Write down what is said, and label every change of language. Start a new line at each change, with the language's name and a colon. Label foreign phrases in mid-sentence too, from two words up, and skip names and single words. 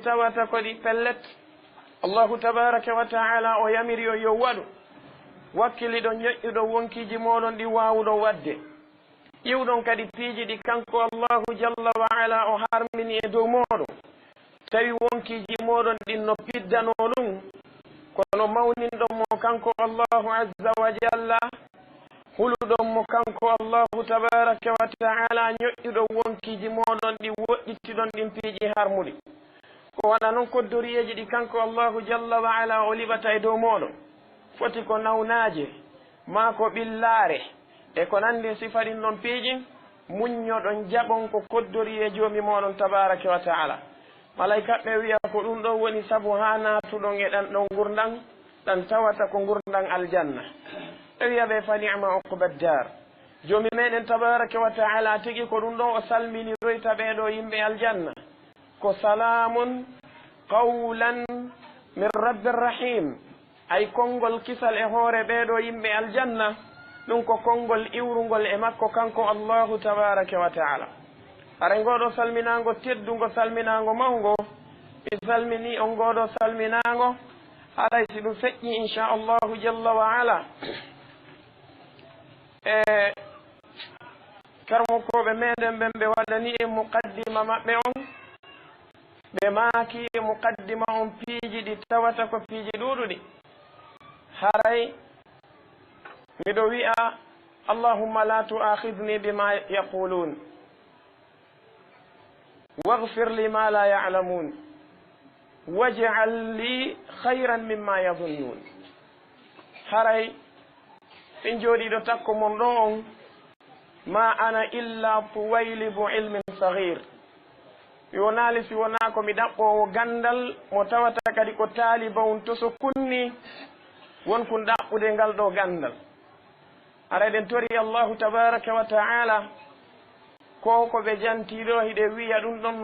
Fula: tawata ko ɗi pellet
Arabic: الله تبارك وتعالى
Fula: o yamiri yo waɗu wakkiliɗo ñoƴƴuɗo wonkiji moɗon ɗi wawuɗo wadde ƴiwɗon kadi piiji ɗi kanko
Arabic: الله جل وعلا
Fula: o harmini e dow moɗon tawi wonkiji moɗon ɗin no piddano ɗum kono mawninɗon mo kanko
Arabic: الله عز وجل
Fula: huluɗon mo kanko
Arabic: الله تبارك وتعالى
Fula: ñoƴƴuɗo wonkiji moɗon ɗi woɗɗittiɗon ɗin piiji harmuɗi ko waɗa noon koddoriyeji ɗi kanko
Arabic: الله جل وعلا
Fula: o liɓata e dow moɗon foti ko nawnaje ma ko ɓillare e ko nandi sifa ɗin ɗon piiji muññoɗon jaɓon ko koddori e joomi moɗon
Arabic: تبارك وتعالى
Fula: malaikaɓe wiya ko ɗum ɗo woni sabu ha natuɗon e ɗan ɗon gurdan ɗan tawata ko gurdan aljanna ɓe wiya ɓe
Arabic: فنعم عقبى الدار
Fula: joomi meɗen
Arabic: تبارك وتعالى
Fula: tigi ko ɗum ɗon o salminiroyta ɓeɗo yimɓe aljanna ko salamun
Arabic: قولا من رب رحيم
Fula: ay konngol kisal e hoore ɓeɗo yimɓe aljanna ɗum ko konngol iwrugol e makko kanko
Arabic: الله تبارك وتعالى
Fula: are ngoɗo salminago teddugo salminago mawgo mi salmini on ngoɗo salminago haɗay si ɗum feƴƴi
Arabic: إن شاء الله جل وعلا
Fula: e karmokoɓe meɗen ɓen ɓe waɗani e muqaddima maɓɓe on ɓe maaki e muqaddima on piiji ɗi tawata ko piiji ɗuɗuɗi haray miɗo wi'a
Arabic: اللهم لا تؤاخذني بما يقولون واغفر لي ما لا يعلمون واجعل لي خيرا مما يظنون
Fula: haray en jooɗiɗo takko mon ɗo on
Arabic: ما أنا إلا طويلب علم صغير
Fula: yonali si wona ko mi ɗaɓɓowo gandal mo tawata kadi ko taaliba on to so kunni wonkun ɗaɓɓude ngal ɗo gandal ara eɗen tori
Arabic: الله تبارك وتعالى
Fula: ko ɓe jantiɗo hiɗe wiya ɗum ɗon